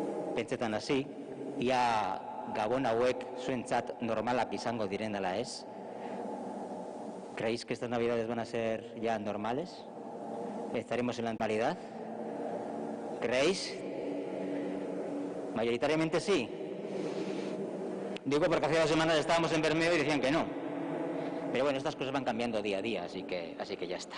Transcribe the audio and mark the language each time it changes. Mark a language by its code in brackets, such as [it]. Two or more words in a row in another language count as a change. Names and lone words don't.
[eu] pentsetan hasi, ia gabon hauek zuentzat normalak izango diren ala ez. [es] ¿Creéis que estas navidades van a ser ya normales? ¿Estaremos en la normalidad? ¿Creéis? Mayoritariamente sí. Digo porque hace 2 semanas estábamos en Bermeo y decían que no. Pero bueno, estas cosas van cambiando día a día, así que ya está.